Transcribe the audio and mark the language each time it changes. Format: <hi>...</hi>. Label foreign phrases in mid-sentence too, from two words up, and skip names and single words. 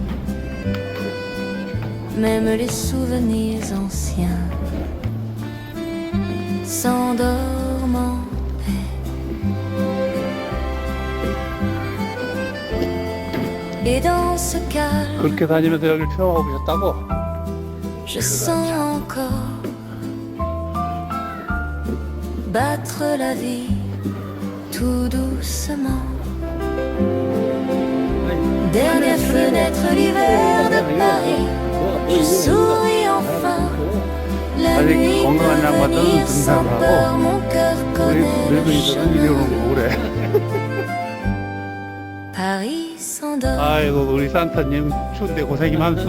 <fr>Même les souvenirs anciens s'endorment en paix. Et dans ce calme,</fr> <ko>그렇게 다니면서 여기를 체험하고 계셨다고?</ko> <fr>je sens encore battre la vie tout doucement. Dernière fenêtre, l'hiver de Paris. Je souris enfin. La nuit peut venir sans peur. Mon cœur connaît le</fr> <ko>늙은이들은 이리 오는</ko> <fr>chemin.</fr> <ko>거 그래.</ko> <fr>Paris s'endort</fr> <ko>아이고 우리 산타님 추운데 고생이 많소.</ko>